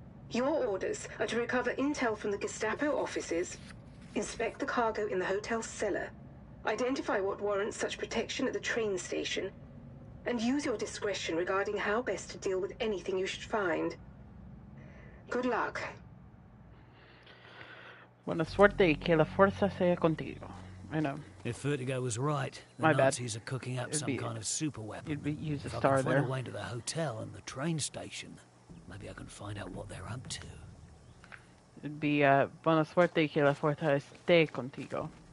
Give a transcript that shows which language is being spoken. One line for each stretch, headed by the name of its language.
English: Your orders are to recover intel from the Gestapo offices, inspect the cargo in the hotel's cellar, identify what warrants such protection at the train station, and use your discretion regarding how best to deal with anything you should find. Good luck.
Spanish: Buena suerte y que la fuerza sea contigo.
English: I know. If Vertigo was right, the Nazis are cooking up some kind of super weapon. You'd use a if star I can there. find a way to the hotel and the train station, maybe I can find out what they're up to. It'd be
Spanish: buena suerte y que la fuerza esté contigo.